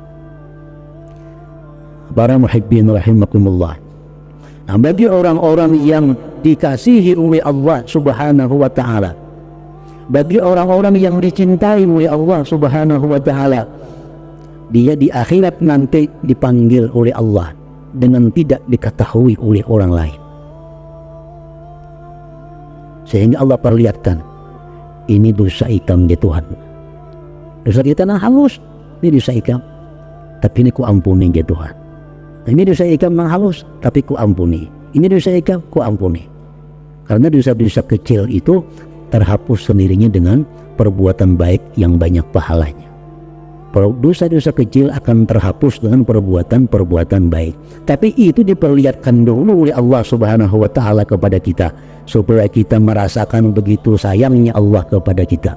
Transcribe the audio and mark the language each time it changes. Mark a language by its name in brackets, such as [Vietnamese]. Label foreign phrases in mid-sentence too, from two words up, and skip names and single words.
[Indonesian] Para [Arabic] محبين رحمكم الله, [Indonesian] nah, bagi orang-orang yang dikasihi oleh Allah [Arabic] سبحانه وتعالى, [Indonesian] bagi orang-orang yang dicintai oleh Allah [Arabic] سبحانه وتعالى, [Indonesian] dia di akhirat nanti dipanggil oleh Allah dengan tidak diketahui oleh orang lain, sehingga Allah perlihatkan, ini dosa ikam ya Tuhan, dosa kita nah halus, ini dosa ikam, tapi ini ku ampuni ya Tuhan. Ini dosa ikam yang halus, tapi ku ampuni. Ini dosa ikam, ku ampuni. Karena dosa-dosa kecil itu terhapus sendirinya dengan perbuatan baik yang banyak pahalanya. Dosa-dosa kecil akan terhapus dengan perbuatan-perbuatan baik. Tapi itu diperlihatkan dulu oleh Allah [Arabic] سبحانه وتعالى [Indonesian] kepada kita, supaya kita merasakan begitu sayangnya Allah kepada kita.